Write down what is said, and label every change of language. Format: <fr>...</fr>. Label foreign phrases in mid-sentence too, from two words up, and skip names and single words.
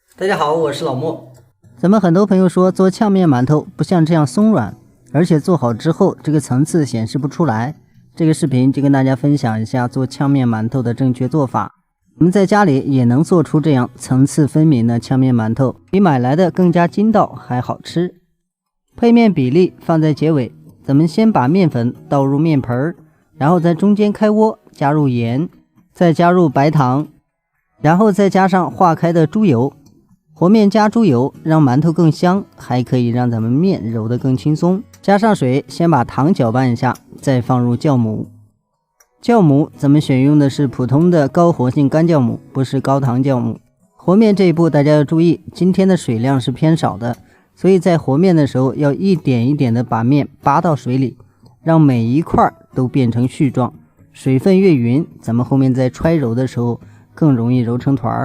<zh>大家好，我是老莫。咱们很多朋友说做炝面馒头不像这样鬆軟，而且做好之後這個層次顯示不出來。這個視頻就跟大家分享一下做炝面馒頭的正確做法。我們在家裡也能做出這樣層次分明的炝面饅頭，比買來的更加筋道還好吃。配面比例放在結尾，咱們先把麵粉倒入面盆，然後在中間開鍋，加入鹽，再加入白糖，然後再加上化開的豬油。和面加豬油讓饅頭更香，還可以讓咱們面揉得更輕鬆。加上水，先把糖攪拌一下，再放入酵母。酵母咱們選用的是普通的高活性乾酵母，不是高糖酵母。和面這一步大家要注意，今天的水量是偏少的，所以在和面的時候要一點一點的把面扒到水裡，讓每一塊都變成絮狀，水分越勻，咱們後面在揣揉的時候更容易揉成團兒。</zh>